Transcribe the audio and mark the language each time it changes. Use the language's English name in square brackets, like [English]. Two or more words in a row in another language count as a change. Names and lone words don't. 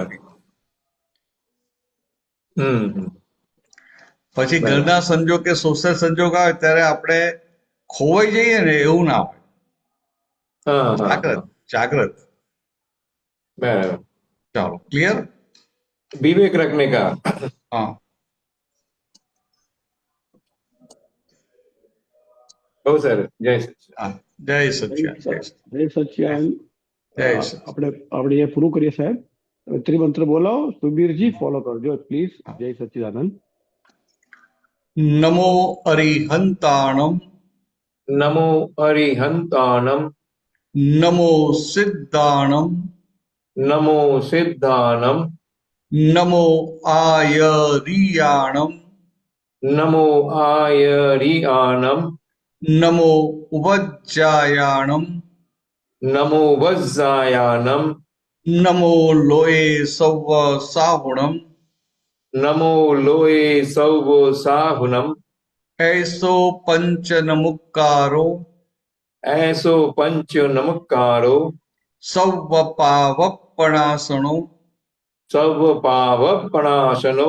[Gujarati] નથી. હમ. પછી બરાબર. ઘરના સંજોગ કે સોશિયલ સંજોગ આવે ત્યારે આપણે ખોવાઈ જઈએ ને એવું ના હોય. હા, હા, જાગ્રત હા. જાગ્રત. બરાબર. ચાલો, ક્લિયર. [Hindi] विवेक रखने का. [Gujarati] હા, [Hindi] बहुत सर, जय सच्चिदानंद. [Gujarati] હા. જય સચ્ચિદાનંદ. જય સચ્ચિદાનંદ. જય સચ્ચિદાનંદ. જય સચ્ચિદાનંદ. આપણે એ પૂરું કરીએ સાહેબ. હવે ત્રિમંત્ર બોલાવો. સુબીરજી ફોલો કરજો પ્લીઝ. જય સચ્ચિદાનંદ. [Prakrit languages] नमो अरिहंताणं. नमो अरिहंताणम. नमो सिद्धाणं. नमो सिद्धानम. नमो आयरियाणं. नमो आयरियाणम. नमो उवज्झायाणं. नमो वज्जायानम. नमो लोए सव्व साहूणं. नमो लोए सौव साहुनम. ऐसो पंच नमुक्कारो. ऐसो पंच नमकारो. सौव पावपणासनो. सर्व पावपणाशनो.